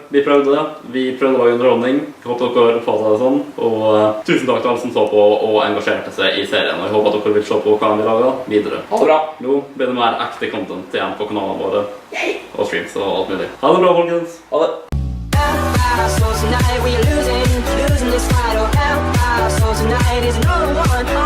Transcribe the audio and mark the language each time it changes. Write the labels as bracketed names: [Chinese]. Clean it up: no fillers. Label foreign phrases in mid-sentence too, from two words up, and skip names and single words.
[Norwegian] Vi prøvde det. Vi prøvde å lage underholdning. Jeg håper dere oppfattet det sånn. Og tusen takk til alle som så på og engasjerte seg i serien. Og jeg håper at dere vil se på hva vi lager videre. Ha det bra. Nå blir det mer ekte content igjen på kanalene våre. Og streams og alt mulig. Ha det bra, folkens. Ha det. [English] So tonight we're losing this fight. Oh, so tonight is no one.